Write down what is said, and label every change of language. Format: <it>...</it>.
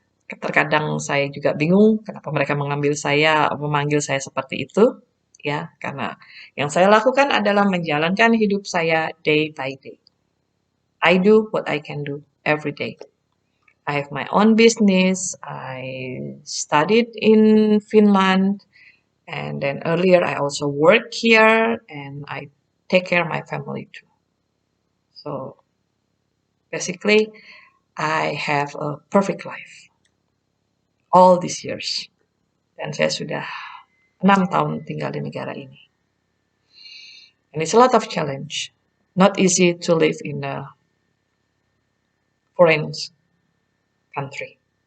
<id>Terkadang saya juga bingung kenapa mereka memanggil saya seperti itu, ya, karena yang saya lakukan adalah menjalankan hidup saya</id> <en>day by day. I do what I can do every day. I have my own business. I studied in Finland, and then earlier I also work here, and I take care of my family too. So basically, I have a perfect life all these years.</en> <id>Dan saya sudah 6 tahun tinggal di negara ini.</id> <en>And it's a lot of challenge. Not easy to live in a foreign country.</en>